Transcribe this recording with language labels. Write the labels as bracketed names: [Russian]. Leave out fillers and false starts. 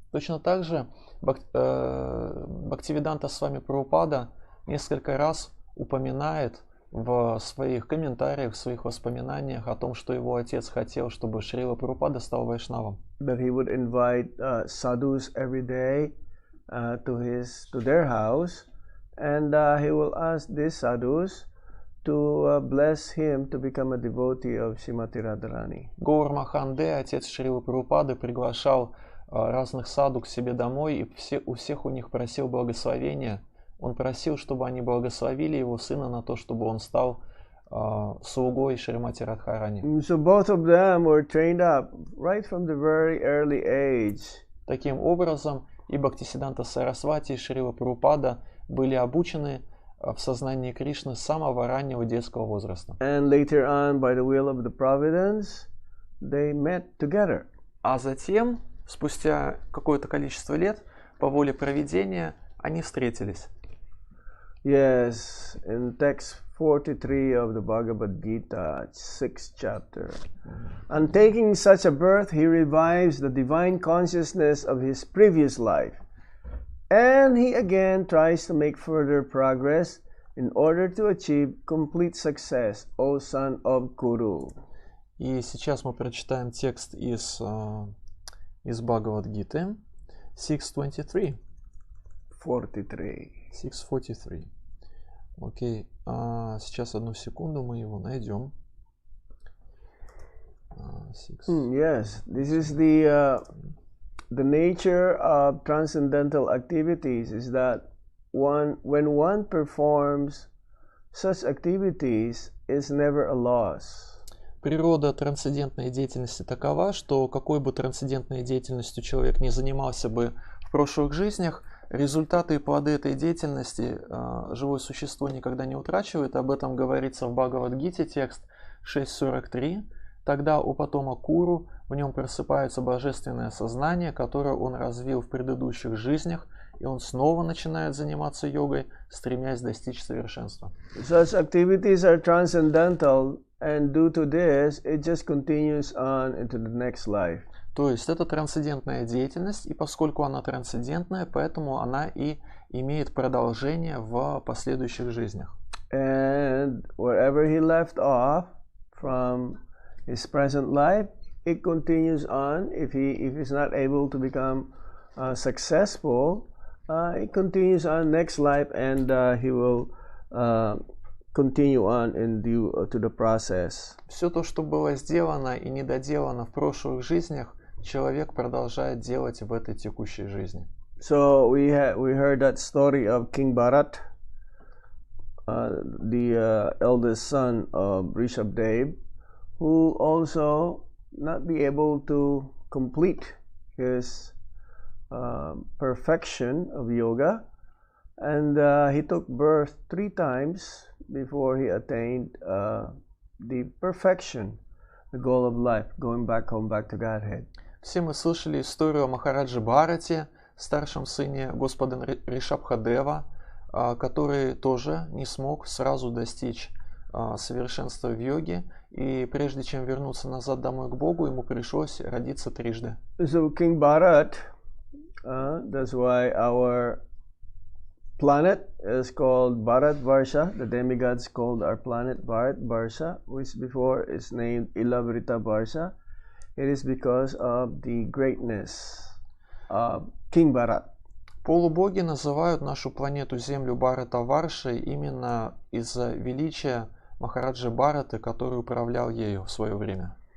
[Russian] Точно так же Бхактивиданта Свами Прабхупада несколько раз упоминает в своих комментариях, в своих воспоминаниях о том, что его отец хотел, чтобы Шрила Прабхупада стал вайшнавом. [English] That he would invite sadhus every day to their house, and he will ask these sadhus to bless him to become a devotee of Srimati Radharani. [Russian] Гаур Маханде, отец Шрилы Прабхупады, приглашал разных саду к себе домой и у всех у них просил благословения. Он просил, чтобы они благословили его сына на то, чтобы он стал слугой Шримати Радхарани. [English] So both of them were trained up right from the very early age. [Russian] Таким образом, и Бхактисиддханта Сарасвати, и Шрила Прабхупада были обучены в сознании Кришны с самого раннего детского возраста. [English] And later on, by the will of the providence, they met together. [Russian] А затем, спустя какое-то количество лет, по воле провидения, они встретились. [English] Yes, in text 43 of the Bhagavad Gita, 6th chapter. On taking such a birth, he revives the divine consciousness of his previous life. And he again tries to make further progress in order to achieve complete success, O son of Kuru. [Russian] И сейчас мы прочитаем текст из Бхагавад-гиты 6:23. 6:43. Окей, сейчас одну секунду, мы его найдем. [English] Yes, this is the nature of transcendental activities is that when one performs such activities, is never a loss. [Russian] Природа трансцендентной деятельности такова, что какой бы трансцендентной деятельностью человек ни занимался бы в прошлых жизнях, Результаты и плоды этой деятельности живое существо никогда не утрачивает. Об этом говорится в Бхагавад-гите, текст 6.43. Тогда у потома Куру в нем просыпается божественное сознание, которое он развил в предыдущих жизнях, и он снова начинает заниматься йогой, стремясь достичь совершенства. [English] Such activities are transcendental, and due to this, it just continues on into the next life. [Russian] То есть это трансцендентная деятельность, и поскольку она трансцендентная, поэтому она и имеет продолжение в последующих жизнях. [English] And wherever he left off from his present life, it continues on. If he's not able to become successful, it continues on next life, and he will continue on in due to the process. [Russian] Все то, что было сделано и недоделано в прошлых жизнях, человек продолжает делать в этой текущей жизни. [English] So we heard that story of King Bharat, the eldest son of Rishabdev, who also not be able to complete his perfection of yoga, and he took birth 3 times before he attained the perfection, the goal of life, going back home, back to Godhead. [Russian] Все мы слышали историю о Махараджи Бхарате, старшем сыне Господа Ришабхадева, который тоже не смог сразу достичь совершенства в йоге, и прежде чем вернуться назад домой к Богу, ему пришлось родиться трижды. [English] So King Bharat, that's why our planet is called Bharat Varsha. The demigods called our planet Bharat Varsha, which before is named Ilavrita Varsha. It is because of the greatness of King Bharat. [Russian] Полубоги называют нашу планету Землю Бхарата Варшей именно из-за величия Махараджи Бхараты, который управлял ею в свое время.